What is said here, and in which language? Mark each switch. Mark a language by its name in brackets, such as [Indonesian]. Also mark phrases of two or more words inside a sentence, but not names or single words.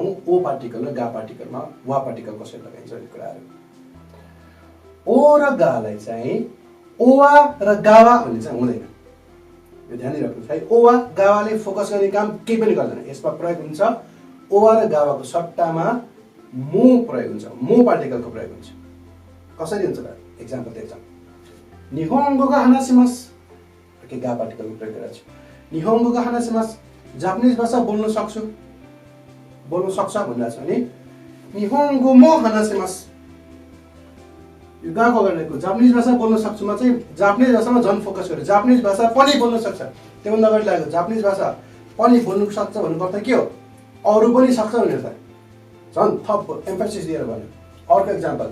[Nepali] ओ पार्टिकल र गा पार्टिकलमा वा पार्टिकल कसरी लगाइन्छ भन्ने कुराहरू ओ र गालाई चाहिँ ओवा र गावा भन्ने चाहिँ हुँदैन यो ध्यान दिइराख्नुहोस् है ओवा गावाले फोकस गर्ने काम केही पनि गर्दैन यसमा प्रयोग हुन्छ ओवा र गावाको सट्टामा मो प्रयोग हुन्छ मो पार्टिकलको प्रयोग हुन्छ कसरी हुन्छ त एक्जाम्पल दिन्छ [Japanese] 日本語が話します [Nepali] के गा पार्टिकलको प्रयोग गरेको छु [Japanese] 日本語が話します [Nepali] जापानिज भाषा बोल्न सक्छ भन्दा छ भने [Japanese] 日本語も話します [Nepali] यो गाको गरेको जापानिज भाषा बोल्न सक्छुमा चाहिँ जापानिज भाषामा झन् फोकस गर्यो जापानिज भाषा पनि बोल्न सक्छ त्योभन्दा अगाडि लागेको जापानिज भाषा पनि बोल्न सक्छ भन्नु अर्थ के हो अरू पनि सक्छ भनेर त झन् थप एम्फासिस दिएर भन्यो अर्को एक्जाम्पल